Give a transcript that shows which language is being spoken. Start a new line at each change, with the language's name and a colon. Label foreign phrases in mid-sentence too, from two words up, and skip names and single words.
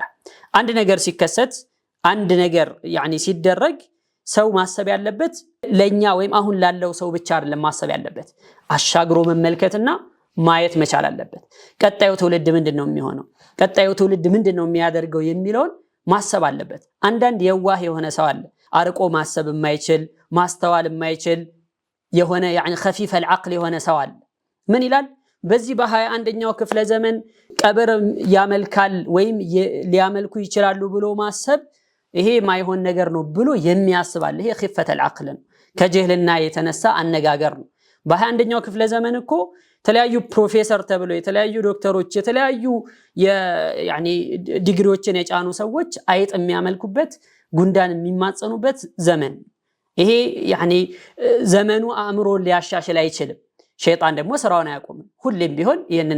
Amharic: አንድ ነገር ሲከሰት፣ አንድ ነገር ሲደረግ ሰው ማሰብ ያለበት ለኛ ወይም አሁን ላለው ሰው ብቻ አይደለም ማሰብ ያለበት፣ አሻግሮ መመልከትና ማየት መቻል አለበት። ቀጣዩ ትውልድ ምንድነው የሚሆነው፣ ቀጣዩ ትውልድ ምንድነው የሚያደርገው የሚለውን ማሰብ አለበት። አንዳንድ የዋህ የሆነ ሰው አለ፣ አርቆ ማሰብ የማይችል ማስተዋል የማይችል የሆነ
Arabic: خفيف العقل
Amharic: የሆነ ሰው አለ። ምን ይላል? በዚህ በ21ኛው ክፍለ ዘመን ቀብር ያመልካል ወይም ሊያመልኩ ይችላሉ ብሎ ማሰብ ይሄ ማይሆን ነገር ነው ብሎ የሚያስባል። ይሄ
Arabic: خفة العقل
Amharic: ነው፣ ከጀህልና የተነሳ አነጋገር ነው። በ21ኛው ክፍለ ዘመን እኮ የተለያዩ ፕሮፌሰር ተብሎ የተለያዩ ዶክተሮች የተለያዩ ዲግሪዎችን የጫኑ ሰዎች አይጥ የሚያመልኩበት ጉንዳን የሚማጸኑበት ዘመን። ይሄ ዘመኑ አእምሮ ሊያሻሽል አይችልም። ሸይጣን ደግሞ ስራውን አያቆምም፣ ሁሌም ቢሆን ይህንን